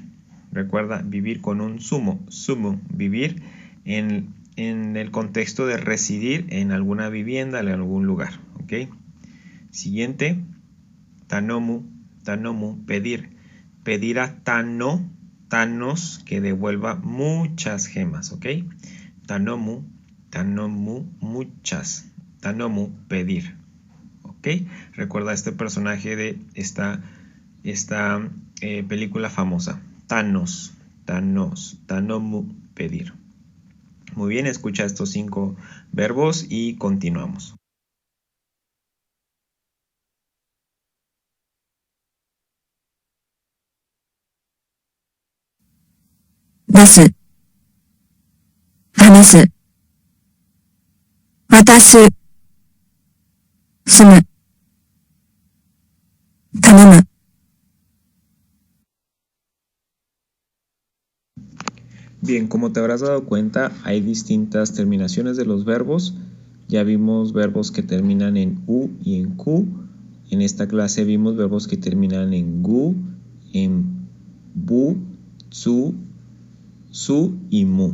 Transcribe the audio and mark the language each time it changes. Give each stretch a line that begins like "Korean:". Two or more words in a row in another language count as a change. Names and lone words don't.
Spanish: Recuerda, vivir con un sumo. Sumu, vivir en el contexto de residir en alguna vivienda, en algún lugar, ¿ok? Siguiente,
Japanese: tanomu, tanomu,
Spanish: pedir. Pedir a Tano, Thanos, que devuelva muchas gemas, ¿ok?
Japanese: Tanomu, tanomu,
Spanish: muchas. Tanomu, pedir. ¿Ok? Recuerda este personaje de esta película famosa. Thanos, Thanos, Tanomu, pedir. Muy bien, escucha estos 5 verbos y continuamos.
Japanese: 出す。話す。渡す。住む。頼む。
Spanish: Bien, como te habrás dado cuenta, hay distintas terminaciones de los verbos. Ya vimos verbos que terminan en U y en Q. En esta clase vimos verbos que terminan en GU, en BU, TSU, SU y MU.